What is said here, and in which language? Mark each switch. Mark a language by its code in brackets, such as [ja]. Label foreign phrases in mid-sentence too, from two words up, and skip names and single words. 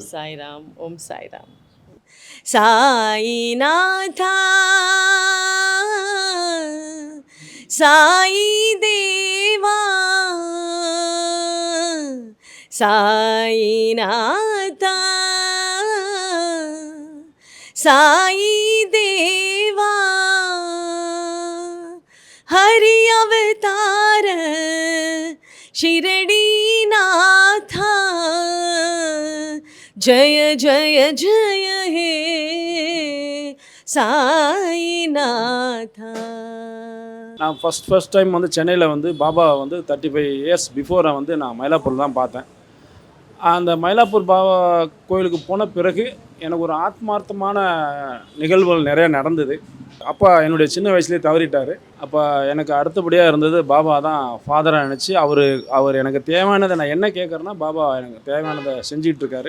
[ta] ஓம் சாய்ராம், ஓம் சாய்ராம். சாயிநாதா சாயி தேவா [hi] சாயிநாதா சாயி தேவா हरि अवतार शिरडी नाथा जय जय जय हे साईनाथा. [ta] நான் [en] first time [ta] வந்து சென்னையில் வந்து பாபா வந்து 35 [en] years before [ta] வந்து நான் மயிலாப்பூர் தான் பார்த்தேன். அந்த மயிலாப்பூர் பாபா கோயிலுக்கு போன பிறகு எனக்கு ஒரு ஆத்மார்த்தமான நிகழ்வுகள் நிறையா நடந்தது. அப்பா என்னுடைய சின்ன வயசுலேயே தவறிட்டார். அப்போ எனக்கு அடுத்தபடியாக இருந்தது பாபா தான் ஃபாதராக நினச்சி அவர் எனக்கு தேவையானதை நான் என்ன கேட்குறேன்னா பாபா எனக்கு தேவையானதை செஞ்சிகிட்ருக்காரு.